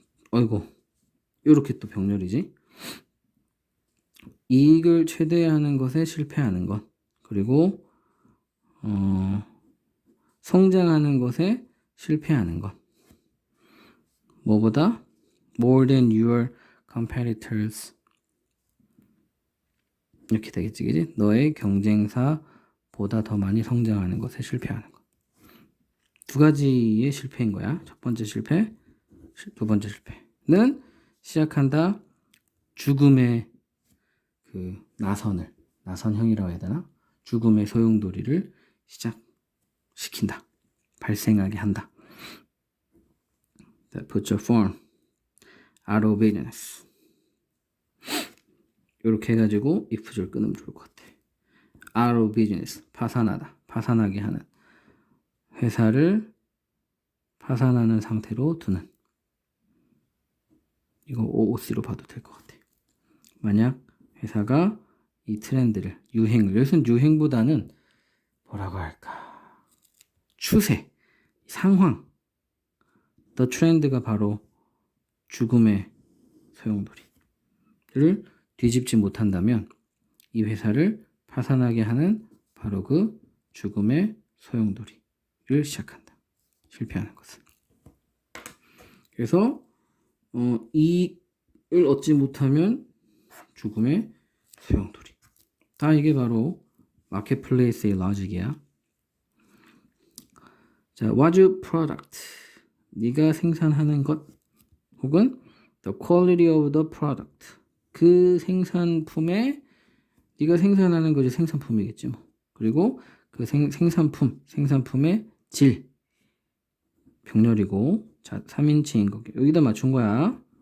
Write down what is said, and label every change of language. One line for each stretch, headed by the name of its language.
Korean: 어이구, 이렇게 또 병렬이지. 이익을 최대화하는 것에 실패하는 것, 그리고 성장하는 것에 실패하는 것. 뭐보다?
English: More than your competitors.
Korean: 이렇게 되겠지, 그지? 너의 경쟁사보다 더 많이 성장하는 것에 실패하는 것. 두 가지의 실패인 거야. 첫 번째 실패, 두 번째 실패는 시작한다. 죽음의 그 나선형이라고 해야 되나? 죽음의 소용돌이를 시작시킨다. 발생하게 한다.
English: That puts your firm out of business.
Korean: 이렇게 해가지고 if줄 끊으면 좋을 것 같아.
English: out of business,
Korean: 파산하게 하는, 회사를 파산하는 상태로 두는. 이거 OOC로 봐도 될 것 같아. 만약 회사가 이 트렌드를, 여기서는 유행보다는 뭐라고 할까, 추세, 상황,
English: the trend
Korean: 가 바로 죽음의 소용돌이를 뒤집지 못한다면 이 회사를 파산하게 하는 바로 그 죽음의 소용돌이를 시작한다. 실패하는 것은. 그래서 이익을 얻지 못하면 죽음의 소용돌이. 다 이게 바로 마켓플레이스의 로직이야.
English: 자, what's your product?
Korean: 네가 생산하는 것, 혹은
English: the quality of the product.
Korean: 그 생산품에, 네가 생산하는 것이 생산품이겠지 뭐. 그리고 그 생산품의 질, 병렬이고, 자, 3인칭인 거 여기다 맞춘 거야.